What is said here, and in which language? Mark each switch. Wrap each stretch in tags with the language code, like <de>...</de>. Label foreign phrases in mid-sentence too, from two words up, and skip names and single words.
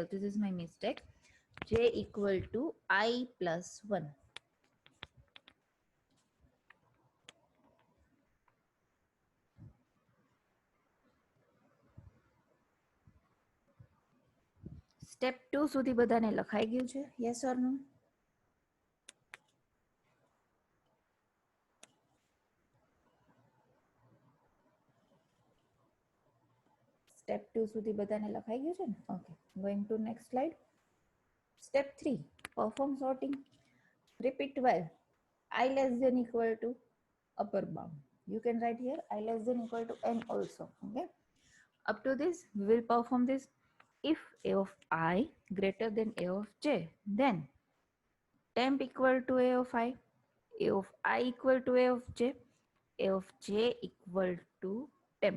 <en>This is my mistake. J equal to I plus 1.</en> <gu>Step 2 સુધી બધાને લખાઈ ગયું છે?</gu> <en>Yes or no?</en> <gu>Step 2 સુધી બધાને લખાઈ ગયું છે ને?</gu> <en>Okay. Going to next slide. Step 3. Perform sorting. Repeat while I less than equal to upper bound. You can write here I less than equal to n also. Okay. Up to this, we will perform this. If a of I greater than a of j, then temp equal to A of I equal to A of J, A of J equal to temp.</en>